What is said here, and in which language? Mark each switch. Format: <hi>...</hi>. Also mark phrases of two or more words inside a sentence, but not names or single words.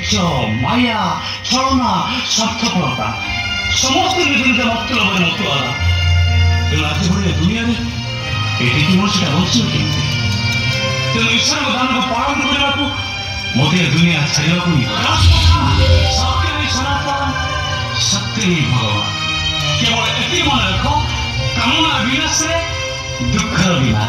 <hi>माया छलना स्वार्थपरता समस्त निज निज मतलब मत</hi> <or>ତେଣୁ ଆଜି ଭଳି ଦୁନିଆରେ ଏଠିକି ମୋର ସେଟା ବଞ୍ଚିବ କେମିତି? ତେଣୁ ଈଶ୍ୱରଙ୍କ ଦାନକୁ ପାଳନ କରିବାକୁ ମୋତେ ଏ ଦୁନିଆ ଛାଡ଼ିବାକୁ ହିଁ ସତ୍ୟ ହିଁ ସନାତନ, ସତ୍ୟ ହିଁ ଭଗବାନ। କେବଳ ଏତିକି ମନେ ରଖ, କାମନା ବିନାଶରେ ଦୁଃଖର ବିନାଶ।</or>